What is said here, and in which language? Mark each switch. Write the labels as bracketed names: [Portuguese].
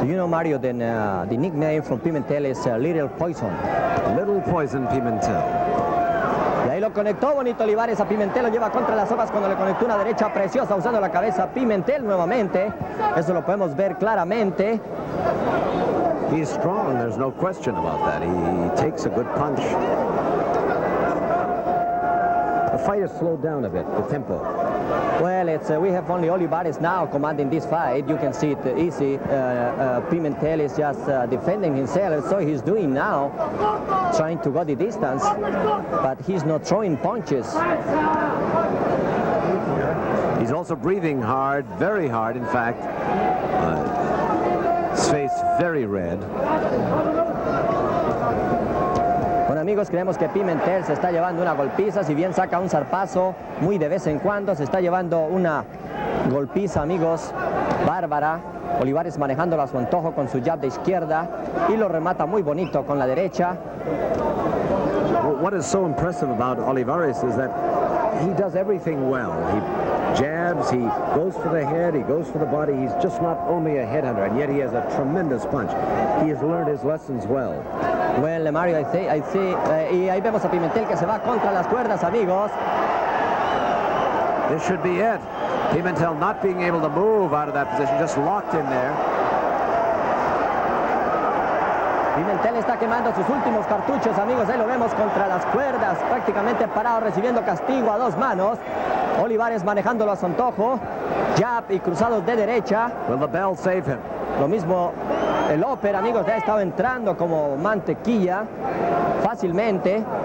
[English] Mario, then the nickname from Pimentel is Little Poison. Little Poison Pimentel. [Spanish] Y ahí lo conectó bonito Olivares a Pimentel, lo lleva contra las hojas cuando le conectó una derecha preciosa usando la cabeza Pimentel nuevamente. Eso lo podemos ver claramente. [English] He's strong, there's no question about that. He takes a good punch. fight has slowed down a bit, the tempo. Well, we have only Olivares now commanding this fight. You can see it easy. Pimentel is just defending himself, so he's doing now, trying to go the distance, but he's not throwing punches. He's also breathing hard, very hard, in fact. His face very red. [Spanish] Bueno, amigos, creemos que Pimentel se está llevando una golpiza, si bien saca un zarpazo muy de vez en cuando, se está llevando una golpiza, amigos, bárbara. Olivares manejándolo a su antojo con su jab de izquierda y lo remata muy bonito con la derecha. [English] What is so impressive about Olivares is that he does everything well. He jabs, he goes for the head, he goes for the body. He's just not only a headhunter, and yet he has a tremendous punch. He has learned his lessons well. Well, Mario, I see. [Spanish] Y ahí vemos a Pimentel que se va contra las cuerdas, amigos. [English] This should be it. Pimentel not being able to move out of that position, just locked in there. [Spanish] Pimentel está quemando sus últimos cartuchos, amigos. Ahí lo vemos contra las cuerdas, prácticamente parado, recibiendo castigo a dos manos. Olivares manejándolo a su antojo. Jab y cruzados de derecha. [English] Will the bell save him? [Spanish] Lo mismo el upper, amigos, ya ha estado entrando como mantequilla fácilmente.